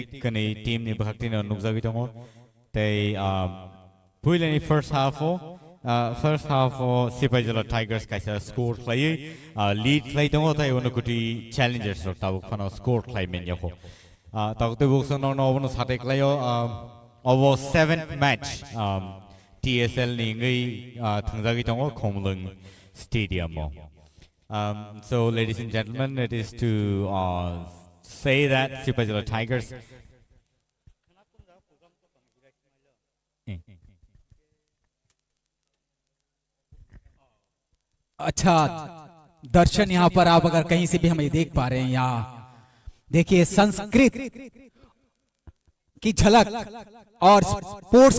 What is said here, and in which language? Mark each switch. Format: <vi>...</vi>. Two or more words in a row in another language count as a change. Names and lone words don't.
<trp>kani team ni bhakti no nukjagi tongo tai puilani</trp> <en>first half</en> <trp>o Sipajala Tigers kaisa score klai lead klai tongo tai Wonokuti Challengers rok tabu khano score klai men yako takte bukso no no sate klayo over 7th match TSL ni ngai thangjagi tongo Khomlung Stadium</trp> <en>so ladies and gentlemen it is to say that Sipajala Tigers</en> <hi>अच्छा दर्शन यहाँ पर आप अगर कहीं से भी हमें देख पा रहे हैं यहाँ देखिए संस्कृत की झलक और स्पोर्ट्स</hi>